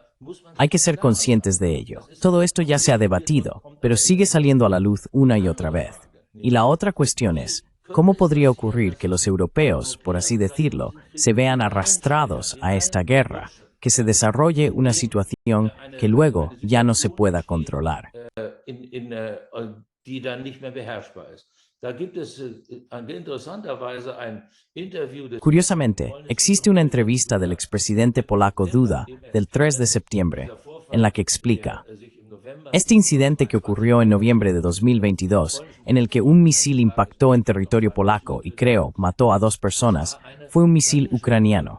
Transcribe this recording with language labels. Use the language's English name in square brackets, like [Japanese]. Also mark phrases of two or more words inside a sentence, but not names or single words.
[Spanish] Hay que ser conscientes de ello. Todo esto ya se ha debatido, pero sigue saliendo a la luz una y otra vez. Y la otra cuestión es, ¿cómo podría ocurrir que los europeos, por así decirlo, se vean arrastrados a esta guerra, que se desarrolle una situación que luego ya no se pueda controlar? [German] Die dann nicht mehr beherrschbar ist. Da gibt es interessanterweise ein Interview des. [Spanish] Curiosamente, existe una entrevista del expresidente polaco Duda del 3 de septiembre, en la que explica: este incidente que ocurrió en noviembre de 2022, en el que un misil impactó en territorio polaco y creo mató a 2 personas, fue un misil ucraniano.